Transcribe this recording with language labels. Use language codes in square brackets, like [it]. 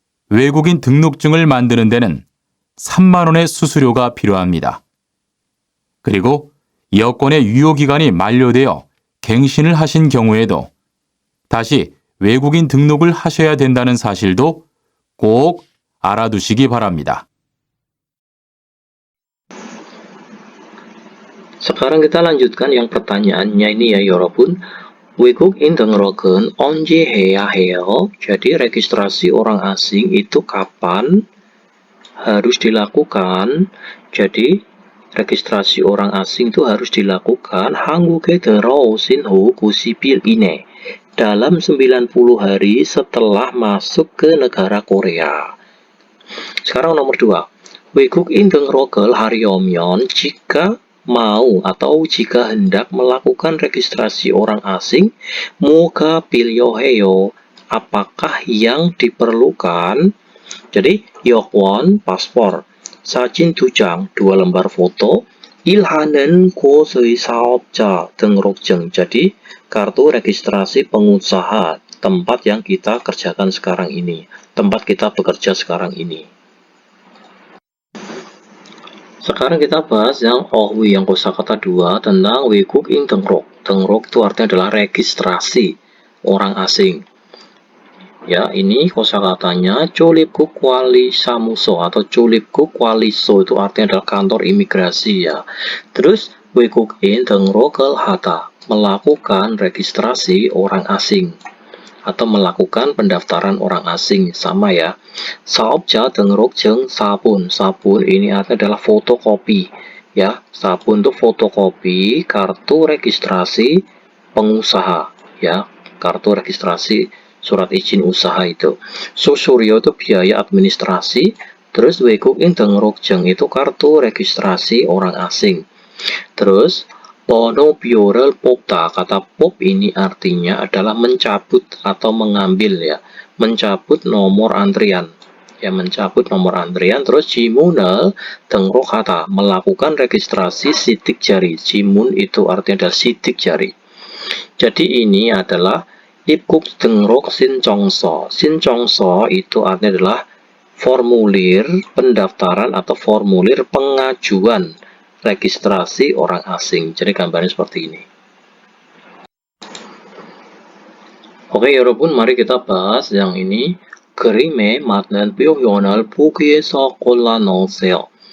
[ko] 외국인 등록증을 만드는 데는 3만 원의 수수료가 필요합니다. 그리고 여권의 유효기간이 만료되어 갱신을 하신 경우에도 다시 외국인 등록을 하셔야 된다는 사실도 꼭 알아두시기 바랍니다. [id] Sekarang kita lanjutkan yang pertanyaannya ini ya 여러분. [ko] 외국인 등록은 언제 해야 해요? [id] Jadi registrasi orang asing itu kapan harus dilakukan? Jadi registrasi orang asing itu harus dilakukan [ko] 한국에 들어오신 후 90일 이내 [id] dalam 90 hari setelah masuk ke negara Korea. Sekarang nomor 2. [ko] 외국인 등록을 하려면 [id] jika mau atau jika hendak melakukan registrasi orang asing, [ko] 뭐가 필요해요? [id] Apakah yang diperlukan? [ko] Jadi, 여권, paspor, 사진 2장, [id] 2 lembar foto, [ko] 일하는 곳의 사업자 등록증. [id] Jadi, kartu registrasi pengusaha, tempat yang kita kerjakan sekarang ini, tempat kita bekerja sekarang ini. Sekarang kita bahas yang OHWI, yang kosakata 2 tentang 외국인 등록. 등록 itu artinya adalah registrasi orang asing. Ya, ini kosakatanya Cholipguk Walisamuso atau Cholipguk Waliso, itu artinya adalah kantor imigrasi ya. Terus [ko] 외국인 등록을 하다, [id] melakukan registrasi orang asing atau melakukan pendaftaran orang asing, sama ya. [ko] 사업자 등록증 sabun. [id] Sabun ini artinya adalah fotokopi ya. Sabun itu fotokopi kartu registrasi pengusaha ya. Kartu registrasi surat izin usaha itu. 수수료 itu biaya administrasi. Terus 외국인 등록증 itu kartu registrasi orang asing. Terus [ko] 번호표를 뽑다, [id] kata pop ini artinya adalah mencabut atau mengambil ya, mencabut nomor antrian ya, mencabut nomor antrian. Terus [ko] 지문을 등록하다, [id] melakukan registrasi sidik jari. 지문 itu artinya adalah sidik jari. Jadi ini adalah [ko] 입국 등록 신청서. [id] 신청서 itu artinya adalah formulir pendaftaran atau formulir pengajuan registrasi orang asing. Jadi gambarnya seperti ini. Oke, [ko] 여러분, [id] mari kita bahas yang ini. [ko] 그림에 맞는 표현을 보기에서 골라 넣으세요.